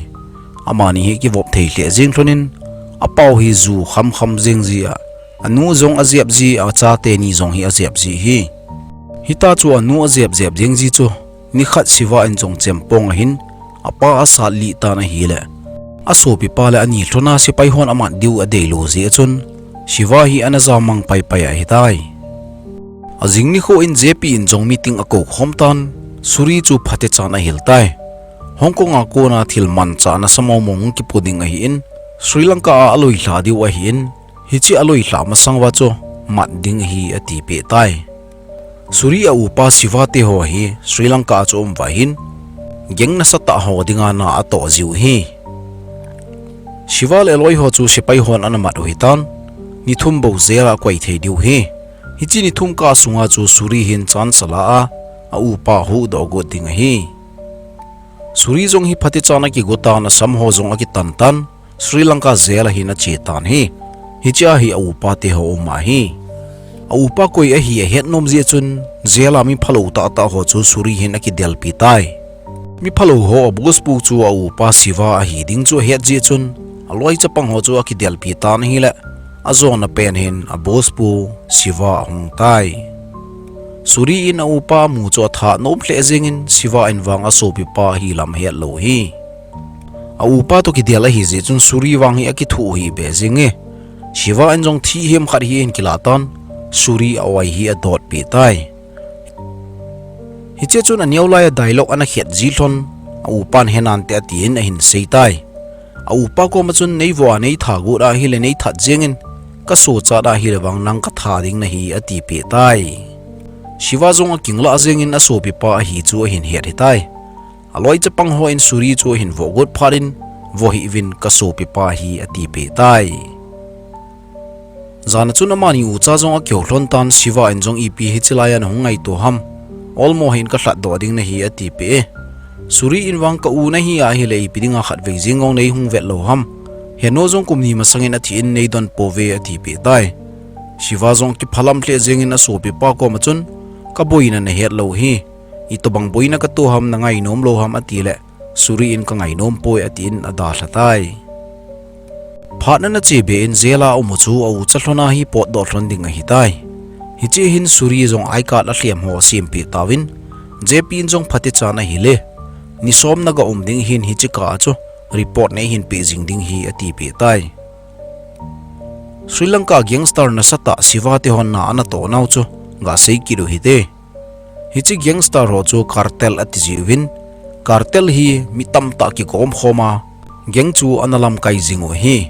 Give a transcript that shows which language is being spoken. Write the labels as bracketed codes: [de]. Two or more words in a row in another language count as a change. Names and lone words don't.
[tcz] Amani hi ki vop thei hle jing hlonin apau hi zu kham jing zia. Anu zong aziap ji a cha te ni zong hi aziap ji hi. Hita chu anu aziap jeng ji chu ni khat siwa in jong chempong hin apa asa li ta na hi le. Aso pi pala ani thlona sipai hon ama diu a dei lo ji chun Shiva hi anazamang paypaya hitai. Azing ni ko in JP in jong meeting ako homtan Suri chu phate chana hiltai. Hong Kong ako na thilman cha na samomong ki puding ahin Sri Lanka aloi hladi wa hin hichi aloi hla masangwa cho mat ding hi ati pe tai. Suri a upa Shiva te ho hi Sri Lanka cho wa hin geng na sata ho dinga na ato jiu hi. Shiva le loi ho chu sipai hon anamat hitan ni thum bo zera kwai thei diu hi hichi ni thum ka sunga chu Suri hin chan sala a upa hu do go ding hi. Suri jong hi phati chana ki gota na samho jong aki tantan Sri Lanka zela hi na chetan hi hicha hi a upa te ho ma hi. A upa koi a hi a het nom je chun zela mi phalo ta ta ho chu Suri hin aki del pi tai. Mi phalo ho bus pu chu a upa Shiva a hi ding chu het je chun aloi chapang ho chu aki del pi tan hi la azona pen hin a bus pu Shiva hung tai. Suri in a upa mu cho tha nom hle jingin Shiva in wang a sopi pa hi lam het lo hi. A upa to ki dela hi je chun Suri wang hi aki thu hi be jinge. Shiva in jong thi hem khat hi in kilatan Suri awai hi a dot pi tai. Hi che chun a niaulai dialogue ana het jilthon a upan henan te atin a hin sei tai. A upa ko ma chun nei wa nei tha gu ra hi le nei that jingin ka so cha da hi le wang nang ka tha ding na hi ati pe tai. Shiva zong a kingla zengin a sopi pa hi chu hin het hitai. Aloi chapang ho in Suri chu hin vogot pharin vo hi vin ka sopi pa hi ati pe tai. Zana chuna mani u cha zong a kyohlon tan Shiva in jong ipi hi chilayan hungai to ham olmo hin ka hlat do ding na hi ati pe. Suri in wang ka u na hi a hi le ipi dinga khat ve jingong nei hung vet lo ham heno zong kumni masangin athi in nei don pove ati pe tai. Shiva zong ki phalam hle jengin a sopi pa ko ma chun ka boina na het lo hi itobang boina ka to ham na ngai nom lo ham atile Suri in ka ngai nom poi atin ada hlatai. Phatna na chebe in zela umuchu au chalhona hi pot do hlonding a hitai. Hichi hin Suri jong ai ka la hliam ho simpi tawin JP in jong phati chana hile ni som na ga ding hin hichi ka chu report nei hin pe jing ding hi ati pe tai. Sri Lanka Gangster na sata Shiva te hon na ana to nau chu ga sei ki ro hite. Hichi Gangster ho chu cartel ati jiwin cartel hi mitam ta ki kom khoma geng chu analam kai jingo hi.